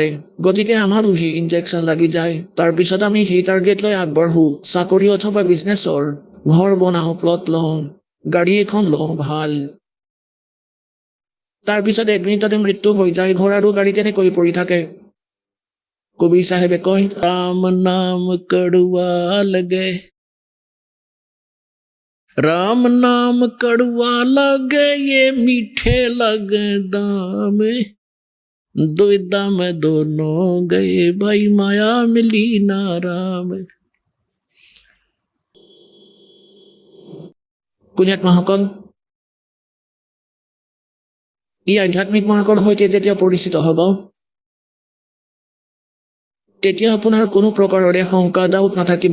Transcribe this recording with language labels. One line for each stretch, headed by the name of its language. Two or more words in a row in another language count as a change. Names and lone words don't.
Assamese: গতিকে আমাৰো সেই ইনজেকশ্যন লাগি যায়। তাৰপিছত আমি সেই টাৰ্গেট লৈ আগবাঢ়ো, চাকৰি অথবা বিজনেছৰ, ঘৰ বনাওঁ, প্লট লওঁ, গাড়ী এখন লওঁ ভাল। তাৰপিছত 1 মিনিটতে মৃত্যু হৈ যায়, ঘৰ আৰু গাড়ী তেনেকৈ পৰি থাকে। কবিৰ চাহেবে কয়,
Hindi: राम नाम कड़वा लगे, राम नाम कड़वा लगे, ये मीठे लगे दाम, दुविधा में दोनों गए, भाई माया मिली ना राम।
Assamese: পুণ্যাত্মাসকল, ই আধ্যাত্মিক মাৰ্গৰ সৈতে যেতিয়া পৰিচিত হ'ব তেতিয়া আপোনাৰ কোনো প্ৰকাৰৰে শংকা ডাউট নাথাকিব।